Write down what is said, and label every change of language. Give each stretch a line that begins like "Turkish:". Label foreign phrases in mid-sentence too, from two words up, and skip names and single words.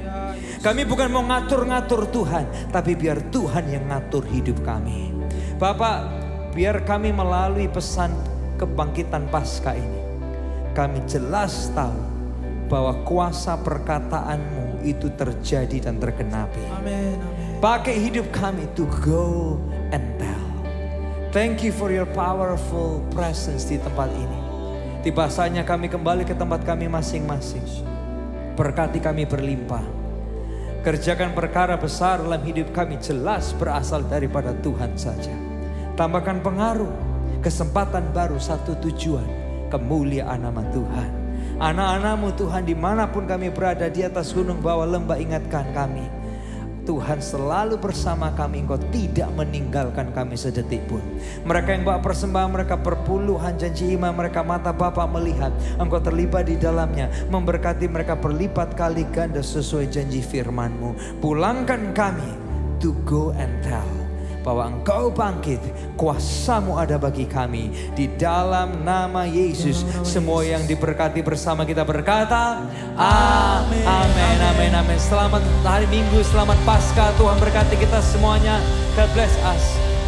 Indonesian: Kami bukan mau ngatur-ngatur Tuhan, tapi biar Tuhan yang ngatur hidup kami. Bapak, biar kami melalui pesan kebangkitan Paskah ini, kami jelas tahu bahwa kuasa perkataan-Mu itu terjadi dan tergenapi. Amin, amin. Pakai hidup kami
English: to go and tell. Thank you for your powerful presence
Indonesian: di tempat ini. Tiba saatnya kami kembali ke tempat kami masing-masing. Berkati kami berlimpah. Kerjakan perkara besar dalam hidup kami, jelas berasal daripada Tuhan saja. Tambahkan pengaruh, kesempatan baru, satu tujuan, kemuliaan nama Tuhan. Anak-anak-Mu Tuhan dimanapun kami berada, di atas gunung, bawah lembah, ingatkan kami. Tuhan selalu bersama kami, Engkau tidak meninggalkan kami sedetik pun. Mereka yang bawa persembahan, mereka perpuluhan janji iman, mereka mata Bapa melihat Engkau terlibat di dalamnya, memberkati mereka berlipat kali ganda sesuai janji firman-Mu. Pulangkan kami
English: to go and tell
Indonesian: bahwa Engkau bangkit, kuasa-Mu ada bagi kami. Di dalam nama Yesus, semua yang diberkati bersama kita berkata, amin, amin, amin, amin. Selamat hari Minggu, selamat Paskah. Tuhan berkati kita semuanya.
English: God bless us.